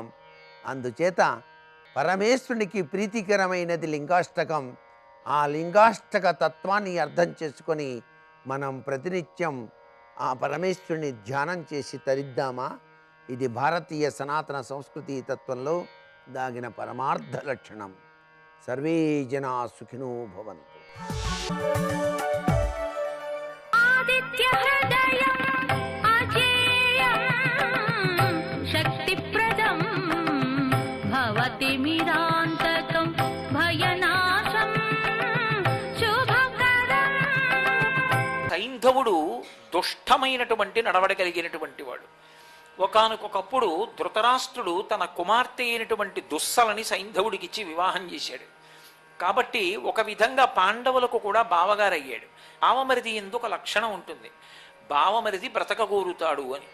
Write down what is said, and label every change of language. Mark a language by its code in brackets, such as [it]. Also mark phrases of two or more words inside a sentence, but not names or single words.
[te] అందుచేత పరమేశ్వరునికి ప్రీతికరమైనది లింగాష్టకం. ఆ లింగాష్టక తత్వాన్ని అర్థం చేసుకొని మనం ప్రతినిత్యం ఆ పరమేశ్వరుని ధ్యానం చేసి తరిద్దామా? ఇది భారతీయ సనాతన సంస్కృతి తత్వంలో దాగిన పరమార్థ లక్షణం. [sa] సర్వే జనా సుఖినో భవంతు. आदित्यहृदयम् अजेयम् शक्तिप्रदम् भवतिमिरान्तकम् भयनाशम् शुभकरम्। [te] సైంధవుడు దుష్టమైనటువంటి నడవడ కలిగినటువంటి వాడు. ఒకానొకప్పుడు ధృతరాష్ట్రుడు తన కుమార్తె అయినటువంటి దుస్సలని సైంధవుడికిచ్చి వివాహం చేశాడు. కాబట్టి ఒక విధంగా పాండవులకు కూడా బావగారయ్యాడు. బావమరిది ఎందుకు లక్షణం ఉంటుంది, బావమరిది బ్రతకగోరుతాడు అని.